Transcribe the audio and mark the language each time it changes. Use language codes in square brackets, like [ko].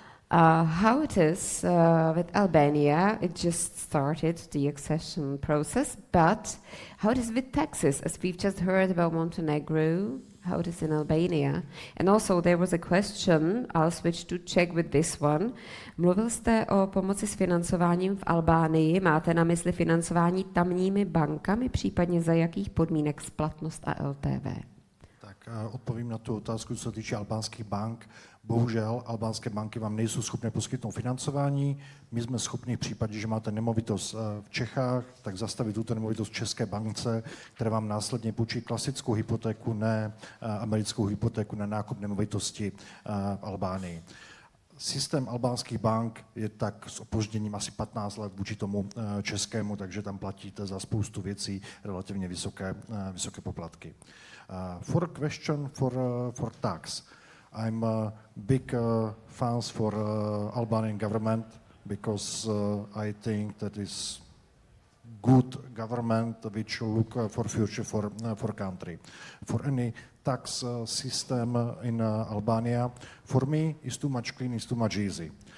[en] How it is with Albania, it just started the accession process, but how it is with taxes, as we've just heard about Montenegro, how it is in Albania. And also there was a question, I'll switch to Czech with this one. [cs] Mluvil jste o pomoci s financováním v Albánii, máte na mysli financování tamními bankami, případně za jakých podmínek splatnost a LTV? Odpovím na tu otázku, co se týče albánských bank. Bohužel albánské banky vám nejsou schopné poskytnout financování. My jsme schopni v případě, že máte nemovitost v Čechách, tak zastavit tuto nemovitost v České bance, která vám následně půjčí klasickou hypotéku, ne americkou hypotéku na nákup nemovitosti v Albánii. Systém albánských bank je tak s opožděním asi 15 let vůči tomu českému, takže tam platíte za spoustu věcí relativně vysoké poplatky. [en] For a question for tax, I'm a big fans for Albanian government because I think that is good government which look for future for country. For any tax system in Albania, for me, is too much clean, is too much easy.